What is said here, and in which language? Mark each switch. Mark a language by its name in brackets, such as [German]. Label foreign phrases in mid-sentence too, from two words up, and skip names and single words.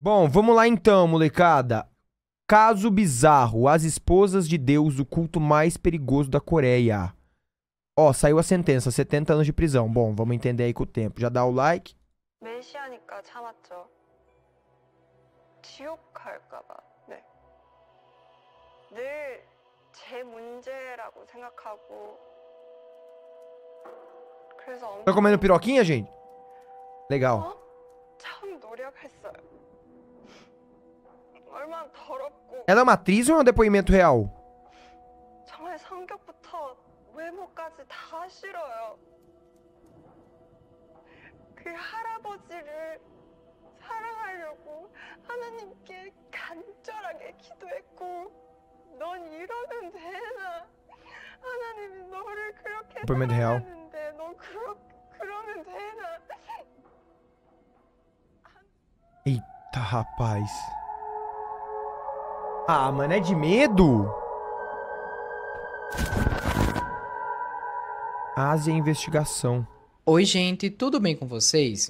[Portuguese] Bom, vamos lá então, molecada. Caso bizarro, as esposas de Deus, o culto mais perigoso da Coreia. Ó, saiu a sentença, 70 anos de prisão. Bom, vamos entender aí com o tempo. Já dá o like. [Korean] 메시아니까 참았죠. 지옥 갈까 봐. 네. 늘 제 문제라고 생각하고 그래서 [Portuguese] Tá comendo piroquinha, gente? Legal. [Korean] 참 노력했어요. 얼마나 더럽고 [Portuguese] Ela é uma atriz ou é um depoimento real? [Korean] 정말 성격부터 외모까지 다 싫어요. 그 할아버지를 사랑하려고 하나님께 간절하게 기도했고 넌 이러면 되나? 하나님이 너를 그렇게 [Portuguese] depoimento real. [Korean] 사랑하는데 너 그러면 되나? [Portuguese] Eita, rapaz. Ah, mano, é de medo? Ásia Investigação. Oi, gente, tudo bem com vocês?